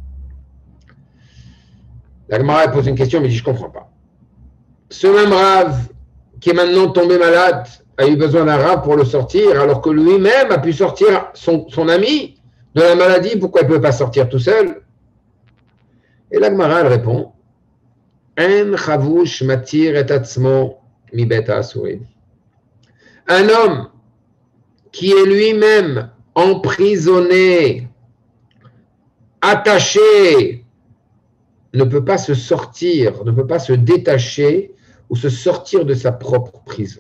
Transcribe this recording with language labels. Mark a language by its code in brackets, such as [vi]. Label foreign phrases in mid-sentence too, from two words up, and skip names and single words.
[fr] La Gemara pose une question, mais dit, je ne comprends pas. Ce même Rav, qui est maintenant tombé malade, a eu besoin d'un Rav pour le sortir, alors que lui-même a pu sortir son ami de la maladie. Pourquoi il ne peut pas sortir tout seul? Et la Gemara, elle répond, [he] אין חבוש מתיר את עצמו מבית האסורים. [fr] Un homme qui est lui-même emprisonné, attaché, ne peut pas se sortir, ne peut pas se détacher ou se sortir de sa propre prison.